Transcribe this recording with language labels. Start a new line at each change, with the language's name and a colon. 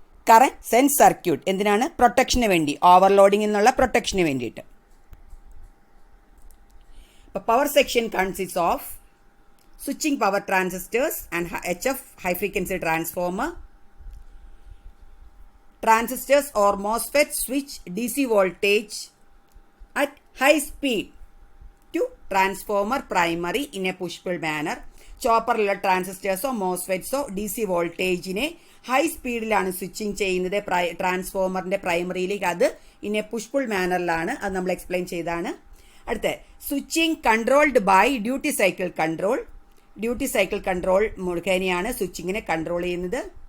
Malayalam: Current sense circuit എന്തിനാണ്? പ്രൊട്ടക്ഷന് വേണ്ടി, ഓവർലോഡിങ്ങിൽ നിന്നുള്ള പ്രൊട്ടക്ഷന് വേണ്ടിയിട്ട്.
English: Power section consist of switching power transistors and HF high frequency transformer. Transistors or MOSFET switch DC voltage at high speed to transformer primary in a push-pull manner.
Malayalam: ചോപ്പറിലുള്ള ട്രാൻസിസ്റ്റേഴ്സോ മോസ്ഫെറ്റ്സോ DC വോൾട്ടേജിനെ high സ്പീഡിലാണ് switching ചെയ്യുന്നത് ട്രാൻസ്ഫോമറിൻ്റെ പ്രൈമറിയിലേക്ക്. അത് in A push pull മാനറിലാണ്. അത് നമ്മൾ explain ചെയ്താണ്. അടുത്ത
English: Switching controlled by duty cycle control.
Malayalam: Duty cycle control മുഖേനയാണ് സ്വിച്ചിങ്ങിനെ control ചെയ്യുന്നത്.